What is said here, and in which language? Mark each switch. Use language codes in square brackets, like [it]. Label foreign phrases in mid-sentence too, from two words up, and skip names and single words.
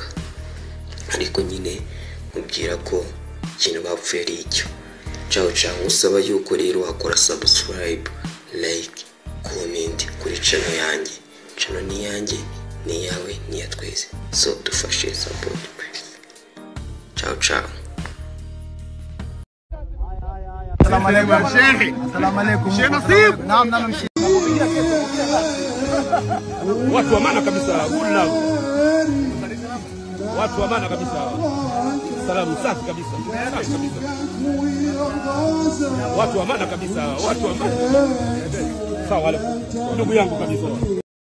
[rw] Ariko nyine mubwira ko ikintu bapfuye ari icyo. Ciao usaba yuko rero wakora [en] subscribe, like, comment [rw] kuri channel yanjye. Channel ni yanjye, ni yawe, ni ya twese, so dufashe [en] support please. [rw] Ciao. [ar] السلام عليكم يا شيخي. السلام عليكم. شيخ نصيب. نعم نمشي. [sw] watu wa maana kabisa, [en] good love. [sw] Watu wa maana kabisa. Salamu safi kabisa. Watu wa maana kabisa, watu wa maana. Sawa, ndugu yangu kabisa.